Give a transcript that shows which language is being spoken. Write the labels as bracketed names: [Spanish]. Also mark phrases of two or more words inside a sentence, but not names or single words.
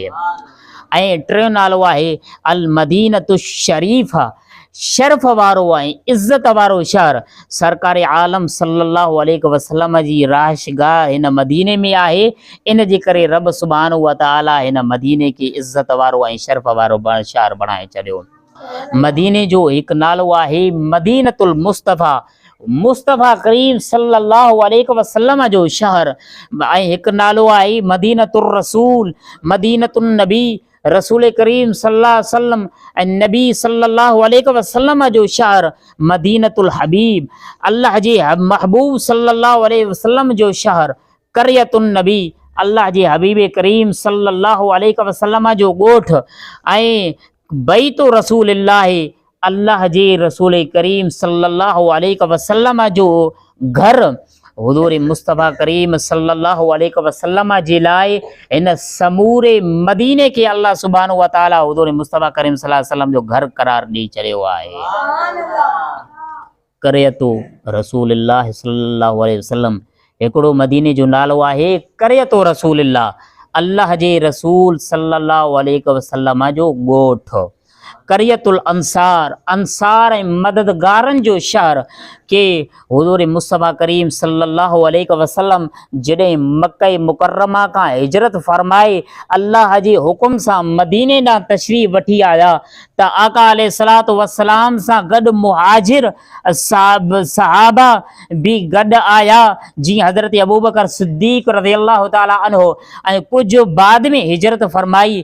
[Sindhi] ऐं टियों नालो आहे [Arabic] المدينة الشريفة, [Sindhi] शर्फ वारो ऐं इज़्ज़त वारो शहर। सरकार आलम [Arabic] صلى الله عليه وسلم [Sindhi] जी रहाइशगाह हिन मदीने में आहे। इन जे करे रब [Arabic] سبحانه وتعالى [Sindhi] हिन मदीने खे इज़्ज़त वारो ऐं शर्फ वारो शहर बणाए छॾियो। मदीने जो हिकु नालो आहे [Arabic] مدينة المصطفى. [Sindhi] मुस्तफ़ा करीम [Arabic] صلى الله عليه وسلم [Sindhi] जो शहर ऐं हिकु नालो आहे [Arabic] مدينة الرسول, مدينة النبي. [Sindhi] रसूल करीम [Arabic] صلى الله عليه وسلم [Sindhi] ऐं नबी [Arabic] صلى الله عليه وسلم [Sindhi] जो शहर [Arabic] مدينة الحبيب, [Sindhi] अल्लाह जे महबूब सल्लल्लाहु [Arabic] عليه وسلم [Sindhi] जो शहर [Arabic] قرية النبي, [Sindhi] अल्लाह जे हबीब करीम [Arabic] صلى الله عليه وسلم [Sindhi] जो ॻोठ ऐं [Arabic] بيت رسول الله, [Sindhi] अल्लाह जे रसूल करीम [Arabic] صلى الله عليه وسلم [Sindhi] जो घर हुज़ूर मुस्तफ़ा करीम [Arabic] صلى الله عليه وسلم [Sindhi] जे लाइ इन समूरे मदीने के अल्लाह [Arabic] سبحانه وتعالى [Sindhi] हुज़ूर मुस्तफ़ा करीम [Arabic] صلى الله عليه وسلم [Sindhi] जो घर करार ॾेई छॾियो आहे। [Arabic] قرية رسول الله صلى الله عليه وسلم, [Sindhi] हिकिड़ो मदीने जो नालो आहे [Arabic] قرية رسول الله, [Sindhi] अल्लाह जे रसूल [Arabic] صلى الله عليه وسلم [Sindhi] जो ॻोठ। [Arabic] قرية الأنصار, [Sindhi] अंसार ऐं मददगारनि जो शहर के हुज़ूर मुस्तफ़ा करीम [Arabic] صلى الله عليه وسلم [Sindhi] जॾहिं मक्का मुकर्रमा खां हिजरत फरमाए अल्लाह जे हुकुम सां मदीने ॾांहुं तशरीफ़ वठी आया त आका [Arabic] عليه الصلاة والسلام [Sindhi] सां गॾु मुहाजिर सहाबा भी गॾु आया, जीअं हज़रत अबूबकर सिद्दीक़ [Arabic] رضي الله تعالى عنه [Sindhi] ऐं कुझु बाद में हिजरत फरमाई।